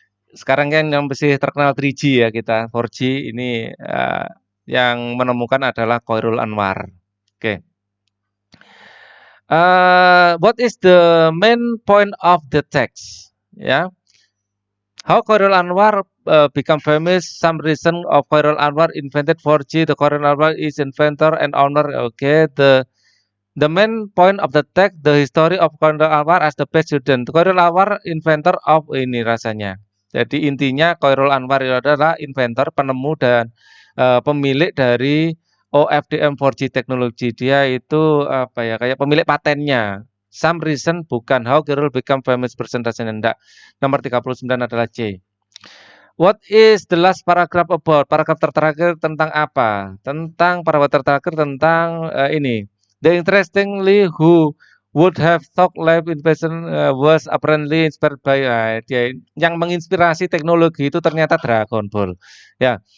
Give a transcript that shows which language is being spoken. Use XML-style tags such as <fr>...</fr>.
<id>Sekarang kan yang masih terkenal 3G ya kita. 4G ini yang menemukan adalah Koirul Anwar. Oke.</id> <en>What is the main point of the text? Ya. How Koirul Anwar become famous? Some reason of Koirul Anwar invented 4G. The Koirul Anwar is inventor and owner. Okay, the main point of the text, the history of Koirul Anwar as the best student. Koirul Anwar inventor of ini rasanya.</en> <id>Jadi intinya Koirul Anwar adalah inventor, penemu dan pemilik dari OFDM 4G teknologi. Dia itu apa ya? Kayak pemilik patennya.</id> <en>Some reason bukan how Koirul become famous presentation enggak. Nomor 39 adalah C. What is the last paragraph about?</en> <id>Paragraf terakhir tentang apa? Tentang paragraf terakhir tentang ini.</id> <en>The interestingly who would have thought life invention was apparently inspired by dia yang menginspirasi teknologi itu ternyata Dragon Ball. Ya.</en>